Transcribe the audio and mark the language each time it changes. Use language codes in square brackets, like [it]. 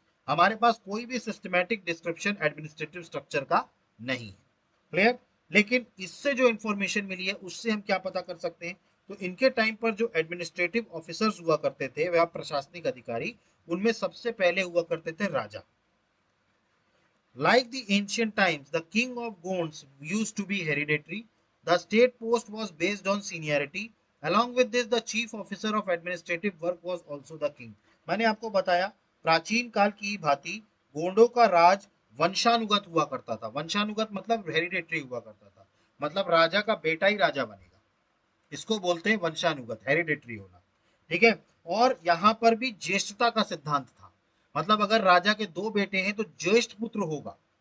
[hi] हमारे पास कोई भी सिस्टमैटिक डिस्क्रिप्शन एडमिनिस्ट्रेटिव स्ट्रक्चर का नहीं है। क्लियर, लेकिन इससे जो इंफॉर्मेशन मिली है उससे हम क्या पता कर सकते हैं, तो इनके टाइम पर जो एडमिनिस्ट्रेटिव ऑफिसर्स हुआ करते थे, वह प्रशासनिक अधिकारी, उनमें सबसे पहले हुआ करते थे राजा। [en] Like the ancient times, the king of Gonds used to be hereditary. The state post was based on seniority. Along with this, the chief officer of administrative work was also the king. [hi] मैंने आपको बताया, प्राचीन काल की भांति गोंडों का राज वंशानुगत हुआ करता था। वंशानुगत मतलब हेरिडेटरी हुआ करता था, मतलब राजा का बेटा ही राजा बनेगा, इसको बोलते हैं वंशानुगत, हेरिडेटरी होना। ठीक है, और यहाँ पर भी ज्येष्ठता का सिद्धांत था, मतलब अगर राजा के दो बेटे हैं तो ज्येष्ठ पुत्र होगा।